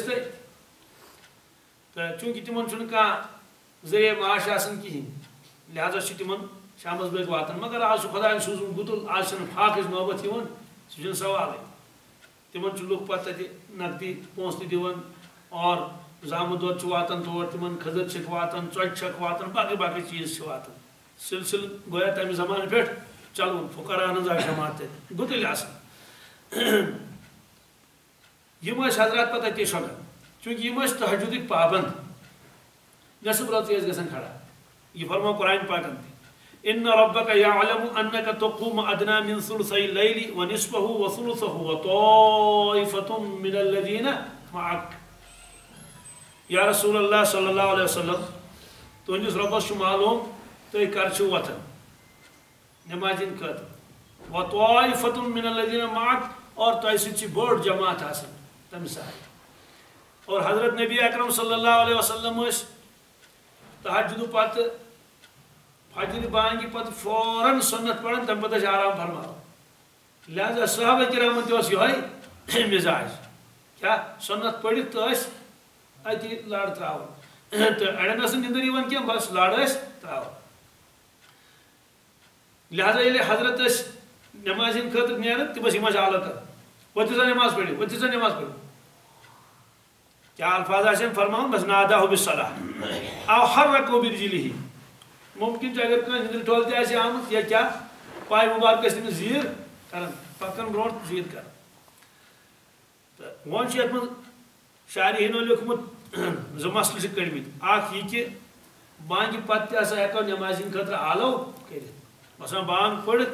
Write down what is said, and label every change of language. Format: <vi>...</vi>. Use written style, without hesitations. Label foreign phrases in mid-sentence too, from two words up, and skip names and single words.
<ks>تہِ تہٕ چوٗنٛکہِ تِمن چھُنہٕ کانٛہہ ذٔریعہٕ معاش آسان کِہیٖنۍ لہذا چھِ تِمن شامس بٲگۍ واتان مگر آز چھُ خۄدایَن سوٗزمُت گُتُل آز چھنہٕ فاقٕچ نوبت یِوان سُہ چھُنہٕ سوالٕے تِمن چھُ لُکھ پتہٕ تتہِ نقدی پونٛسہٕ تہِ دِوان اور زامُت دۄد چھُ واتان تور تِمن کھٔزٕر چھِکھ واتان ژۄچہِ چھکھ واتان باقٕے باقٕے چیٖز چھِ واتان سلسلہٕ گویا تمہِ زمانہٕ پٮ۪ٹھ چلوُن فقراہن ہٕنٛز اکھ جماعت تتہِ گُتٕلۍ آسان یِم ٲسۍ حضرات پتہٕ تٔتی شۄنٛگان چوٗنٛکہِ یِم ٲسۍ تہجُدٕکۍ پابنٛد نٮ۪صٕف رٲژٕے ٲسۍ گژھان کھڑا یہِ فرموو قرآنِ پاکن تہِ</ks> <ar>ان ربک یعلم انک تقوم ادنی من ثلثی اللیل ونصفہ وثلثہ وطائفۃ من الذین معک یا رسول اللہ صلی اللہ علیہ وسلم</ar> <ks>تہندس ربس معلوم تھی کر وتھان نماز خاطر</ks> <ar>وطائفۃ من الذین معک</ar> <ks>اور تہ سۭتۍ چھِ بٔڑ جماعت آسان تمہِ ساتہٕ اور حضرت نبی اکرم</ks> <ar>صلی اللہ علیہ وسلم</ar> <ks>تہجد پتہ فجر بانگہِ پتہ فوراً سنت پڑھان تمہِ پتہٕ آرام فرماوان لہذا صحابہ کرامن تہِ یہے مزاج کیا سنت پڑھت تو اتی لڑ تراوان تو اڑین نندر یوان کی بس لڑ تراوان لہذا ییٚلہِ حضرت نماز ہند خاطر نیران تم یِم آلو کر وتھِو سا نماز پڑھو ؤتھِو سا نماز پڑھو کیا الفاظ آسن فرماؤن بس</ks> <ar>ناداہ بالصلاۃ او حرکو برجلہ</ar> <ks>ممکن چھُ اگر کٲنٛسہِ نندر ٹھۄل تہِ آسہِ آمٕژ یا کیا پاے مبارک ٲسۍ تٔمِس زیٖر کران پکان برونٛٹھ زیٖر کران تہٕ وۄنۍ چھُ یتھ منٛز شارحیٖنو لیوٗکھمُت زٕ مسلہٕ چھِ کٔڑمٕتۍ اکھ یہِ کہِ بانگہِ پتہٕ تہِ ہسا ہٮ۪کو نمازِ ہِنٛدِ خٲطرٕ آلو کٔرِتھ مثلاً بانگ پٔرِتھ</ks>